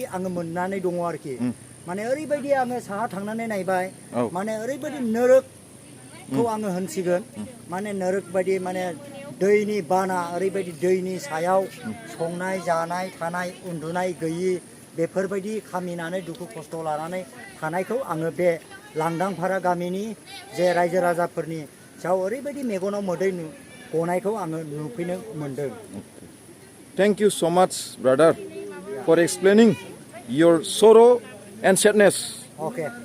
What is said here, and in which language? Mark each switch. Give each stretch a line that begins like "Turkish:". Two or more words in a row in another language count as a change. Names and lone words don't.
Bodo: आङो मोननानै दङ आरोखि माने ओरैबायदि आङो साहा थांनानै नायबाय माने ओरैबायदि नोरोखौ आङो होनसिगोन माने नोरोक बायदि माने दैनि बाना ओरैबायदि दैनि सायाव संनाय जानाय थानाय उन्दुनाय गैयि बेफोरबायदि खामिनानै दुखु खस्थ' लानानै थानायखौ आङो बे लांदांफारा गामिनि जे रायजो राजाफोरनि सायाव ओरैबायदि मेगनाव मोदै गनायखौ आङो नुफैनो मोनदों
English: Thank you so much, brother, for explaining your sorrow and sadness. Okay.